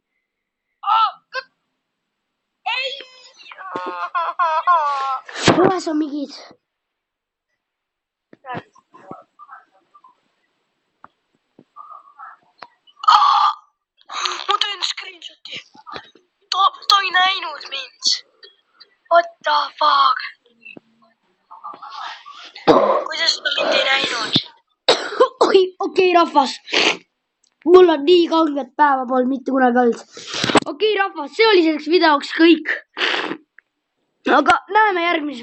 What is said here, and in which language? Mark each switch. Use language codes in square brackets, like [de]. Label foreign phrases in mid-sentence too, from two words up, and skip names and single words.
[et] Ei. poes on mingid. Ma teen screenshoti. Ta ei näinud mind. [en] What the fuck? [et] Kuidas ta mind ei näinud? okei, rahvas. mul on nii kanget päeva polnud mitte kunagi olnud. okei, rahvas, see oli selleks videoks kõik. aga näeme järgmises videos.